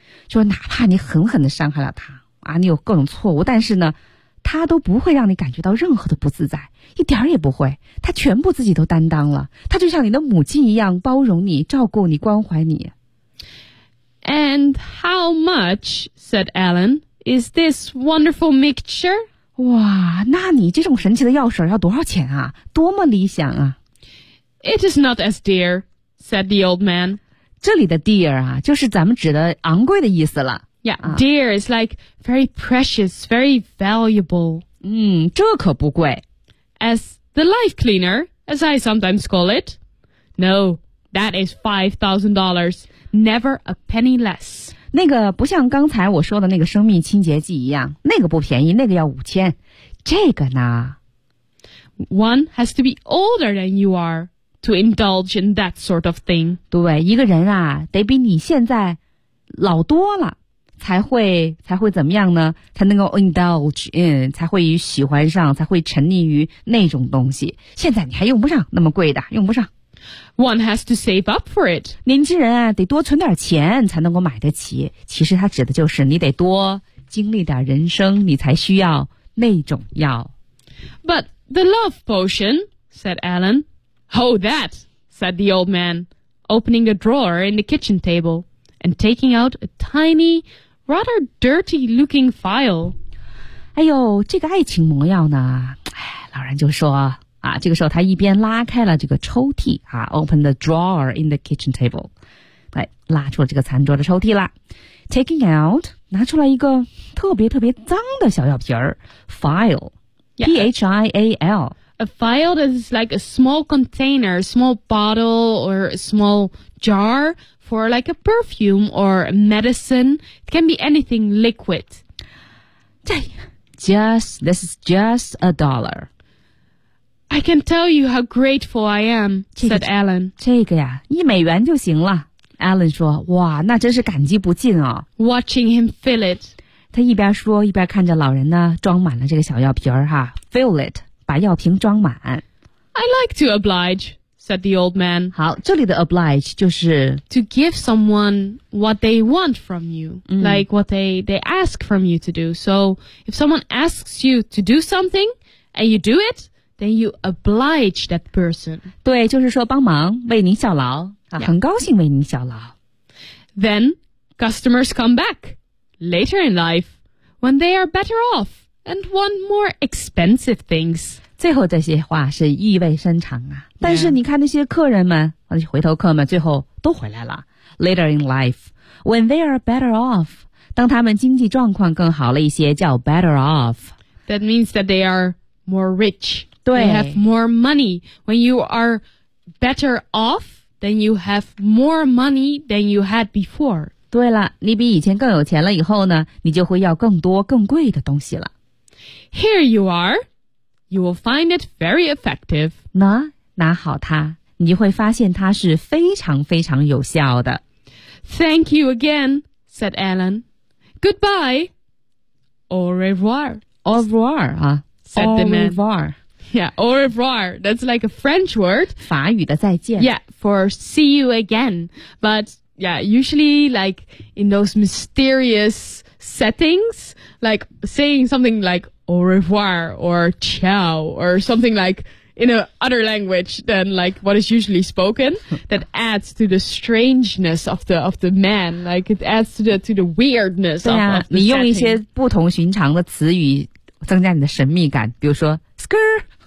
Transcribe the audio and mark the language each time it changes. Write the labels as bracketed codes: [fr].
[zh] 说哪怕你狠狠地伤害了他、啊、你有各种错误，但是呢，他都不会让你感觉到任何的不自在，一点也不会。他全部自己都担当了，他就像你的母亲一样，包容你、照顾你、关怀你。 [en] And how much, said Alan, is this wonderful mixture? [zh] 哇，那你这种神奇的药水要多少钱啊？多么理想啊。 [en] It is not as dear, said the old man. [zh] 这里的 dear 啊，就是咱们指的昂贵的意思了。 [en] Yeah, dear is like very precious, very valuable. [zh] 嗯，这可不贵。 [en] As the life cleaner, as I sometimes call it. No, that is $5,000. Never a penny less. [zh] 那个不像刚才我说的那个生命清洁剂一样，那个不便宜，那个要5000。这个呢 [en] ？One has to be older than you are to indulge in that sort of thing。 [zh] 对，一个人啊，得比你现在老多了，才会怎么样呢？才能够 indulge in， 才会喜欢上，才会沉溺于那种东西。现在你还用不上那么贵的，用不上。 [en] One has to save up for it。 [zh] 年轻人啊，得多存点钱才能够买得起。其实它指的就是你得多经历点人生，你才需要那种药。 [en] But the love potion, said Alan. Hold that, said the old man, opening a drawer in the kitchen table and taking out a tiny, rather dirty-looking vial. [zh] 哎呦，这个爱情魔药呢？哎，老人就说。啊，这个时候他一边拉开了这个抽屉啊 ， [en] open the drawer in the kitchen table， [zh] 来拉出了这个餐桌的抽屉了 ， [en] taking out [zh] 拿出来一个特别特别脏的小药瓶儿 ，file， P-H-I-A-L， [en] a file that is like a small container, small bottle or a small jar for like a perfume or medicine. It can be anything liquid. This is just a dollar. I can tell you how grateful I am, said Alan. [zh] 这个呀，一美元就行了。Alan 说，哇，那真是感激不尽哦。 [en] Watching him fill it. [zh] 他一边说，一边看着老人呢，装满了这个小药瓶儿哈。 [en] Fill it, [zh] 把药瓶装满。 [en] I like to oblige, said the old man. [zh] 好，这里的 oblige 就是 [en] To give someone what they want from you,、嗯、like what they ask from you to do. So if someone asks you to do something and you do it,Then you oblige that person. [zh] 对，就是说帮忙，为您效劳、yeah. 很高兴为您效劳。 [en] Then customers come back later in life when they are better off and want more expensive things. [zh] 最后这些话是意味深长啊。但是你看那些客人们，那些回头客们，最后都回来了。 [en] Later in life when they are better off， [zh] 当他们经济状况更好了一些，叫 [en] better off。 That means that they are more rich. [zh] 对 [en] you have more money. When you are better off, then you have more money than you had before. [zh] 对了，你比以前更有钱了以后呢，你就会要更多更贵的东西了。 [en] Here you are. You will find it very effective. [zh] 拿好它，你就会发现它是非常非常有效的。 [en] Thank you again, said Alan. Goodbye. [fr] Au revoir. Au revoir, [en] said the man. [fr] Au revoir. [en] Yeah, au revoir. That's like a French word. [zh] 法语的再见。 [en] Yeah, for see you again. But yeah, usually like in those mysterious settings, like saying something like au revoir or ciao or something like in a other language than like what is usually spoken, that adds to the strangeness of the man. Like it adds to the weirdness of the setting. [zh] 你用一些不同寻常的词语增加你的神秘感，比如说 skrr.